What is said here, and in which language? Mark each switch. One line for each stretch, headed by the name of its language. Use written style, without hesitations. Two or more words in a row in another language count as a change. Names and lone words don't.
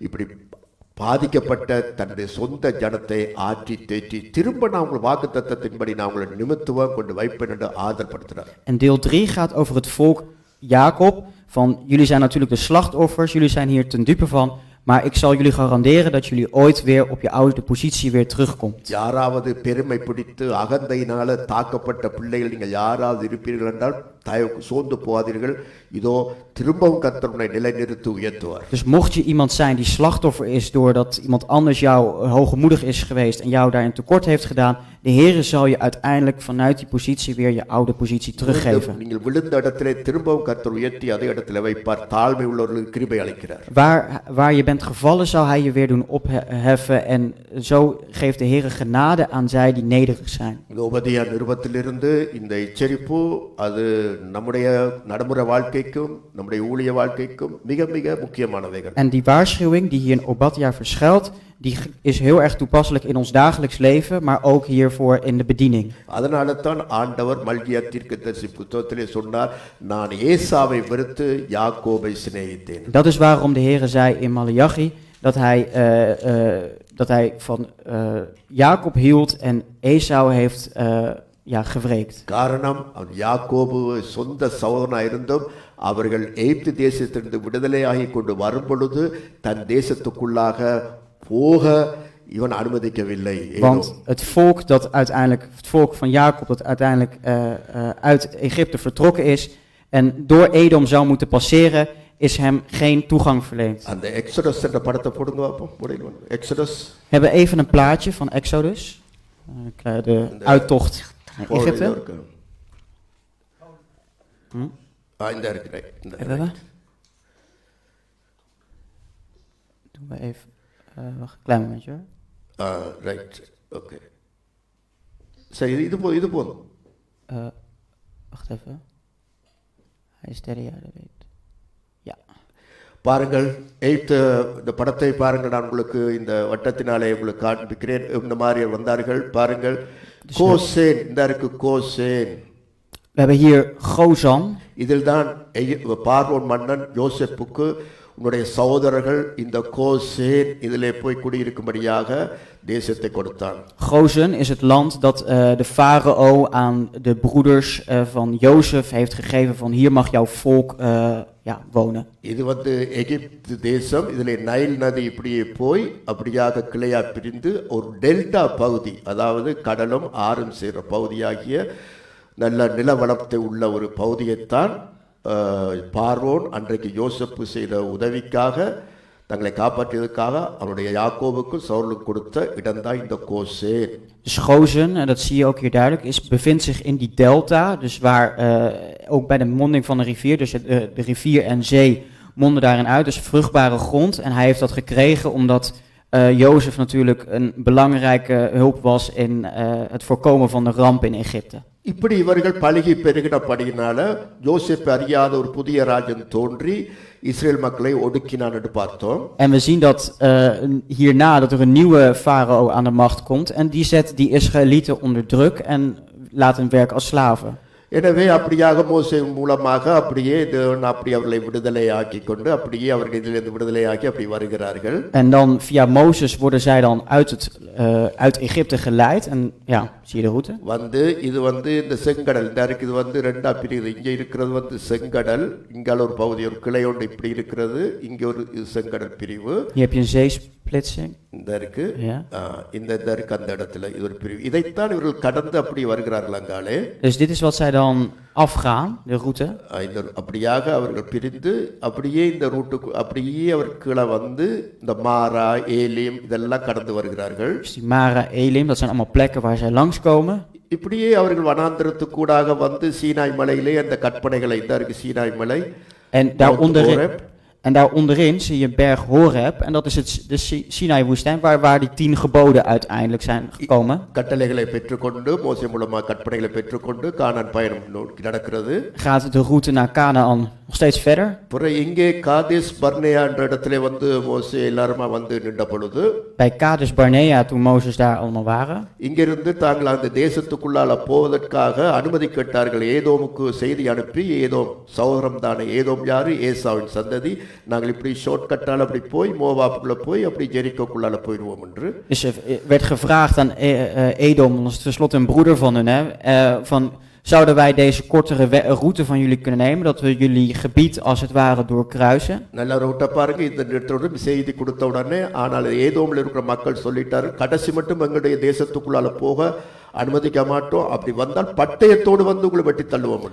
Tamil: மூன்றாவது இப்படி பாதிக்கப்பட்ட தன்னுடைய சொந்த ஜனத்தை ஆற்றி தேற்றி திரும்ப நான் உங்கள் வாக்குத்தத்தத்தின்படி நான் உங்களை நிமித்துவம் கொண்டு வைப்பேன் என்று ஆதரப்படுத்துகிறார்.
Dutch: En deel 3 gaat over het volk Jacob. Van jullie zijn natuurlijk de slachtoffers, jullie zijn hier ten dupe van. Maar ik zal jullie garanderen dat jullie ooit weer op je oude positie weer terugkomt.
Tamil: யாராவது பெருமை பிடித்து அகந்தையினால தாக்கப்பட்ட பிள்ளைகள் நீங்கள் யாராவது இருப்பீர்கள் என்றால் சோர்ந்து போகாதீர்கள். இதோ திரும்பவும் கர்த்தர் உன்னை நிலைநிறுத்தி உயர்த்துவார்.
Dutch: Dus mocht je iemand zijn die slachtoffer is doordat iemand anders jou hoogmoedig is geweest en jou daarin tekort heeft gedaan, de Heere zal je uiteindelijk vanuit die positie weer je oude positie teruggeven.
Tamil: நீங்கள் விழுந்த இடத்திலே திரும்பவும் கர்த்தர் உயர்த்தி அதே இடத்துல வைப்பார். தாழ்மை உள்ளவர்களுக்கு கிருபை அளிக்கிறார்.
Dutch: Waar je bent gevallen zal hij je weer doen opheffen en zo geeft de Heere genade aan zij die nederig zijn.
Tamil: இந்த உபதேய நிருபத்திலிருந்து இந்த எச்சரிப்பு அது நம்முடைய நடைமுறை வாழ்க்கைக்கும் நம்முடைய ஊழிய வாழ்க்கைக்கும் மிக மிக முக்கியமானவைகள்.
Dutch: En die waarschuwing die hier in Obadja verschuilt, die is heel erg toepasselijk in ons dagelijks leven, maar ook hiervoor in de bediening.
Tamil: அதனால தான் ஆண்டவர் மல்கியா தீர்க்கதரிசி புத்தகத்திலே சொன்னார், நான் ஏசாவை வெறுத்து யாக்கோபை சிநேகித்தேன்.
Dutch: Dat is waarom de Heere zei in Maleachi dat hij van Jacob hield en Esau heeft gewreekt.
Tamil: காரணம் அவன் யாக்கோபு சொந்த சகோதரனாக இருந்தும் அவர்கள் எகிப்து தேசத்திலிருந்து விடுதலையாகி கொண்டு வரும்பொழுது தன் தேசத்துக்குள்ளாக போக இவன் அனுமதிக்கவில்லை.
Dutch: Want het volk van Jacob dat uiteindelijk uit Egypte vertrokken is en door Edom zou moeten passeren, is hem geen toegang verleend.
Tamil: அந்த எக்ஸோடஸ் என்ற படத்தை போடுங்க பாப்போம். எக்ஸோடஸ்.
Dutch: We hebben even een plaatje van Exodus, de uittocht naar Egypte.
Tamil: இந்த இருக்கு.
Dutch: Hebben we? Doen we even. Wacht een klein momentje hoor.
English: Right, okay.
Tamil: சரி, இது போதும்.
Dutch: Wacht even. Hij is derde jaar, dat weet. Ja.
Tamil: பாருங்கள், இந்த படத்தை பாருங்கள். நான் உங்களுக்கு இந்த வட்டத்தினாலே உங்களுக்கு காண்பிக்கிறேன். இந்த மாதிரி வந்தார்கள் பாருங்கள். கோசேன், இந்த இருக்கு கோசேன்.
Dutch: We hebben hier Gozan.
Tamil: இதில் தான் பார்வோன் மன்னன் யோசேப்புக்கு உன்னுடைய சகோதரர்கள் இந்த கோசேன் இதிலே போய் குடியிருக்கும்படியாக தேசத்தை கொடுத்தான்.
Dutch: Gozan is het land dat de farao aan de broeders van Jozef heeft gegeven van hier mag jouw volk wonen.
Tamil: இது எகிப்து தேசம். இதிலே நைல் நதி இப்படியே போய் அப்படியாக கிளையா பிரிந்து ஒரு டெல்டா பகுதி, அதாவது கடலும் ஆறும் சேர பகுதியாகிய நல்ல நிலவளத்தை உள்ள ஒரு பகுதியைத்தான் பார்வோன் அன்றைக்கு யோசேப்பு செய்த உதவிக்காக தங்களை காப்பாற்றியதற்காக அவனுடைய யாக்கோபுக்கும் சவுலுக்கும் கொடுத்த இடம்தான் இந்த கோசேன்.
Dutch: Dus Gozan, en dat zie je ook hier duidelijk, bevindt zich in die delta, dus waar ook bij de monding van de rivier, dus de rivier en zee monden daarin uit, dus vruchtbare grond. En hij heeft dat gekregen omdat Jozef natuurlijk een belangrijke hulp was in het voorkomen van de ramp in Egypte.
Tamil: இப்படி இவர்கள் பழகி பெருகினபடியினால யோசேப்பு அறியாத ஒரு புதிய ராஜன் தோன்றி இஸ்ரேல் மக்களை ஒடுக்கினான் என்று பார்த்தோம்.
Dutch: En we zien dat hierna dat er een nieuwe farao aan de macht komt en die zet die Israëlieten onder druk en laat hen werken als slaven.
Tamil: எனவே அப்படியாக மோசே மூலமாக அப்படியே தேவன் அப்படி அவர்களை விடுதலையாக்கி கொண்டு அப்படியே அவர்கள் இதிலிருந்து விடுதலையாக்கி அப்படி வருகிறார்கள்.
Dutch: En dan via Mozes worden zij dan uit Egypte geleid en ja, zie je de route.
Tamil: இது இந்த செங்கடல் இது ரெண்டா பிரிவு. இங்க இருக்கிறது செங்கடல், இங்கால ஒரு பகுதி ஒரு கிளை ஒன்று இப்படி இருக்கிறது, இங்க ஒரு செங்கடல் பிரிவு.
Dutch: Hier heb je een zeesplitsing.
Tamil: இந்த இருக்கு, இந்த இருக்கு அந்த இடத்துல இது ஒரு பிரிவு. இதைத்தான் இவர்கள் கடந்து அப்படி வருகிறார்கள் அங்காலே.
Dutch: Dus dit is wat zij dan afgaan, de route.
Tamil: அப்படியாக அவர்கள் பிரிந்து அப்படியே இந்த ரூட்டுக்கு அப்படியே அவர் கீழே வந்து இந்த மாரா ஏலிம் இதெல்லாம் கடந்து வருகிறார்கள்.
Dutch: Dus die Mara, Elim, dat zijn allemaal plekken waar zij langskomen.
Tamil: இப்படியே அவர்கள் வனாந்திரத்துக்கூடாக வந்து சீனாய் மலையிலே அந்த கற்பனைகளை இந்த இருக்கு சீனாய் மலை.
Dutch: En daar onderin zie je berg Horeb en dat is de Sinai-woestijn waar die 10 geboden uiteindelijk zijn gekomen.
Tamil: கட்டளைகளை பெற்றுக்கொண்டு மோசே மூலமாக கற்பனைகளை பெற்றுக்கொண்டு கானான் பயணம் நடக்கிறது.
Dutch: Gaat de route naar Canaan nog steeds verder.
Tamil: பிறகு இங்கே காதேஸ் பர்னேயா என்ற இடத்துல வந்து மோசே எல்லாருமா வந்து நின்ற பொழுது
Dutch: Bij Kades Barnea, toen Mozes daar allemaal waren.
Tamil: இங்கிருந்து தாங்கள் அந்த தேசத்துக்குள்ளால போவதற்காக அனுமதி கேட்டார்கள். ஏதோமுக்கு செய்தி அனுப்பி, ஏதோம் சகோதரம் தானே, ஏதோம் யாரு, ஏசாவின் சந்ததி, நாங்கள் இப்படி
English: short cut-ஆல்
Tamil: அப்படி போய் மோவாப்புக்குள்ள போய் அப்படி ஜெரிக்கோக்குள்ளால போயிடுவோம் என்று.
Dutch: Dus er werd gevraagd aan Edom, dat is tenslotte een broeder van hun, van zouden wij deze kortere route van jullie kunnen nemen, dat we jullie gebied als het ware doorkruisen.
Tamil: நல்ல ரூட்டை பாருங்க. இந்த இடத்தோடு செய்தி கொடுத்த உடனே, ஆனால் ஏதோமில் இருக்கிற மக்கள் சொல்லிட்டாரு, கடைசி மட்டும் எங்களுடைய தேசத்துக்குள்ளால போக அனுமதிக்க மாட்டோம், அப்படி வந்தால் பட்டயத்தோடு வந்து உங்களை வெட்டி தள்ளுவோம் என்று.